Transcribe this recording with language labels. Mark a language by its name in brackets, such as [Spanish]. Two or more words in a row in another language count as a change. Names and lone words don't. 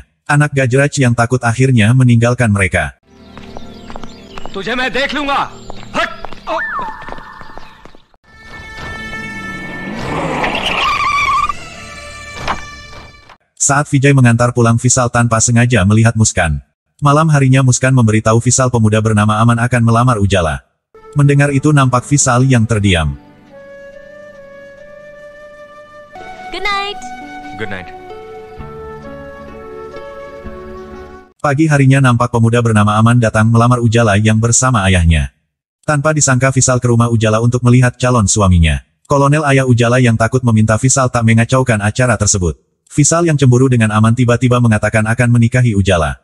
[Indonesian] Anak Gajraj yang takut akhirnya meninggalkan mereka. [Hindi] तुझे मैं देख लूंगा. हट! Oh. [Indonesian] Saat Vijay mengantar pulang Vishal tanpa sengaja melihat Muskan. Malam harinya Muskan memberitahu Vishal pemuda bernama Aman akan melamar Ujala. Mendengar itu nampak Vishal yang terdiam. [English] Good night. Good night. [Indonesian] Pagi harinya nampak pemuda bernama Aman datang melamar Ujala yang bersama ayahnya. Tanpa disangka Vishal ke rumah Ujala untuk melihat calon suaminya. Kolonel ayah Ujala yang takut meminta Vishal tak mengacaukan acara tersebut. Vishal yang cemburu dengan Aman tiba-tiba mengatakan akan menikahi Ujala.